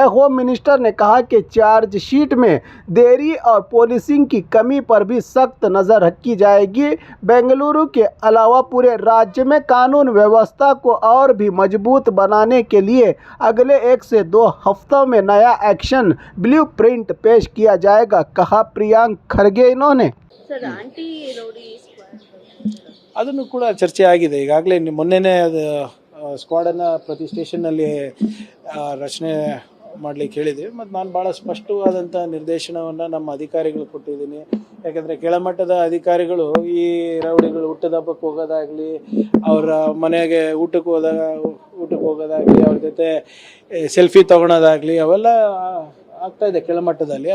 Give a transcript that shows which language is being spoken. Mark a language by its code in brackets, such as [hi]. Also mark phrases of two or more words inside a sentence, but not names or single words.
[en] home minister [hi] ने कहा कि चार्जशीट में देरी और पुलिसिंग की कमी पर भी सख्त नजर रखी जाएगी। बेंगलुरु के अलावा पूरे राज्य में कानून व्यवस्था को और भी मजबूत बनाने के लिए अगले 1 से 2 हफ्तों में नया [en] action blueprint [hi] पेश किया जाएगा, कहा प्रियंक खरगे। इन्होंने [kn] ಅದನ್ನು ಕೂಡ ಚರ್ಚೆ ಆಗಿದೆ. ಈಗಾಗಲೇ ಮೊನ್ನೆನೇ ಅದು ಸ್ಕ್ವಾಡನ್ನು ಪ್ರತಿ ಸ್ಟೇಷನ್ನಲ್ಲಿ ರಚನೆ ಮಾಡಲಿಕ್ಕೆ ಹೇಳಿದ್ದೀವಿ. ಮತ್ತು ನಾನು ಭಾಳ ಸ್ಪಷ್ಟವಾದಂಥ ನಿರ್ದೇಶನವನ್ನು ನಮ್ಮ ಅಧಿಕಾರಿಗಳು ಕೊಟ್ಟಿದ್ದೀನಿ. ಯಾಕೆಂದರೆ ಕೆಳಮಟ್ಟದ ಅಧಿಕಾರಿಗಳು ಈ ರೌಡಿಗಳು ಹುಟ್ಟದ ಹಬ್ಬಕ್ಕೆ ಹೋಗೋದಾಗಲಿ, ಅವರ ಮನೆಗೆ ಊಟಕ್ಕೆ ಹೋಗೋದಾಗಲಿ, ಅವ್ರ ಜೊತೆ ಸೆಲ್ಫಿ ತೊಗೊಳೋದಾಗಲಿ ಅವೆಲ್ಲ ಆಗ್ತಾಯಿದೆ ಕೆಳಮಟ್ಟದಲ್ಲಿ.